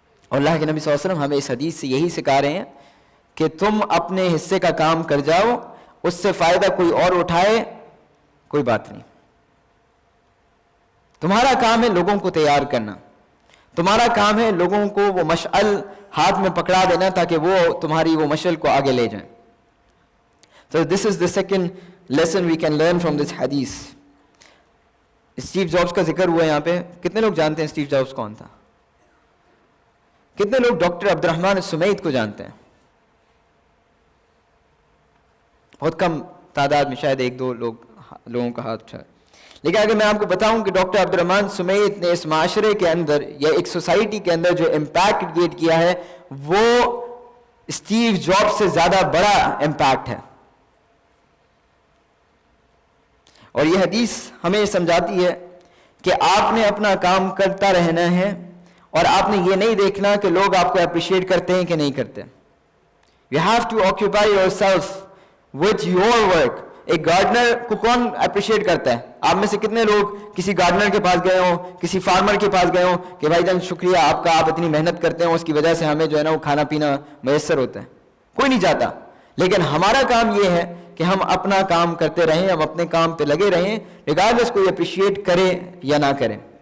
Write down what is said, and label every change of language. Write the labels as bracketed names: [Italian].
[Urdu] اور اللہ کے نبی صلی اللہ علیہ وسلم ہمیں اس حدیث سے یہی سکھا رہے ہیں کہ تم اپنے حصے کا کام کر جاؤ, اس سے فائدہ کوئی اور اٹھائے کوئی بات نہیں. تمہارا کام ہے لوگوں کو تیار کرنا, تمہارا کام ہے لوگوں کو وہ مشعل ہاتھ میں پکڑا دینا تاکہ وہ تمہاری وہ مشعل کو آگے لے جائیں. [English] So this is the second lesson we can learn from this hadith. [Urdu] Steve jobs کا ذکر ہوا یہاں پہ. کتنے لوگ جانتے ہیں اسٹیو جابس کون تھا؟ کتنے لوگ ڈاکٹر عبد الرحمن السمید کو جانتے ہیں؟ بہت کم تعداد میں, شاید ایک دو لوگوں کا ہاتھ اٹھا. لیکن اگر میں آپ کو بتاؤں کہ ڈاکٹر عبد الرحمن سمیت نے اس معاشرے کے اندر یا ایک سوسائٹی کے اندر جو امپیکٹ کریٹ کیا ہے وہ اسٹیو جابس سے زیادہ بڑا امپیکٹ ہے. اور یہ حدیث ہمیں یہ سمجھاتی ہے کہ آپ نے اپنا کام کرتا رہنا ہے اور آپ نے یہ نہیں دیکھنا کہ لوگ آپ کو اپریشیٹ کرتے ہیں کہ نہیں کرتے. [English] You have to occupy yourself with your work. [Urdu] ایک گارڈنر کو کون اپریشیٹ کرتا ہے؟ آپ میں سے کتنے لوگ کسی گارڈنر کے پاس گئے ہوں, کسی فارمر کے پاس گئے ہوں کہ بھائی جان شکریہ آپ کا, آپ اتنی محنت کرتے ہیں, اس کی وجہ سے ہمیں جو ہے نا وہ کھانا پینا میسر ہوتا ہے؟ کوئی نہیں چاہتا. لیکن ہمارا کام یہ ہے کہ ہم اپنا کام کرتے رہیں, ہم اپنے کام پہ لگے رہیں, ریگارڈلیس کوئی اپریشیٹ کرے یا نہ کرے.